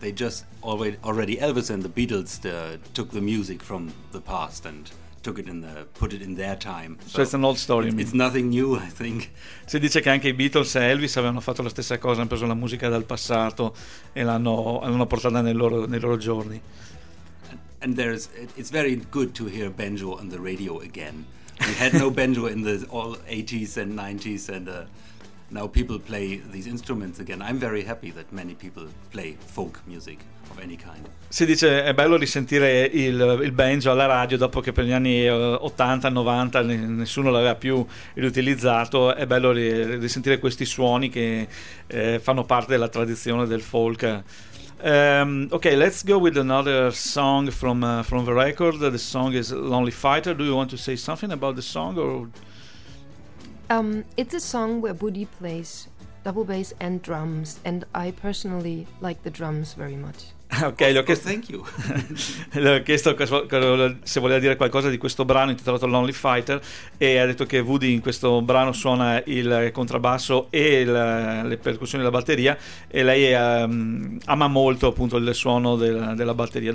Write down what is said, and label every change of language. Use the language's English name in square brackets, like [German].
[English] They just already Elvis and the Beatles took the music from the past and took it put it in their time. So it's an old story. It's nothing new, I think. [Italian] Si dice che anche i Beatles e Elvis avevano fatto la stessa cosa, hanno preso la musica dal passato e l'hanno portata nei loro giorni. [English] And it's very good to hear banjo on the radio again. We had no banjo in the all 80s and 90s, and now people play these instruments again. I'm very happy that many people play folk music. [Italian] Si dice è bello risentire il banjo alla radio dopo che per gli anni 80-90 nessuno l'aveva più riutilizzato. È bello risentire questi suoni che fanno parte della tradizione del folk. [English] Ok, let's go with another song from the record. The song is Lonely Fighter. Do you want to say something about the song? Or It's a song where Buddy plays double bass and drums, and I personally like the drums very much. [Italian] Ok, le ho chiesto, [English] thank you. [Italian] Le ho chiesto se voleva dire qualcosa di questo brano intitolato Lonely Fighter, e ha detto che Woody in questo brano suona il contrabbasso e le percussioni della batteria, e lei ama molto appunto il suono della batteria.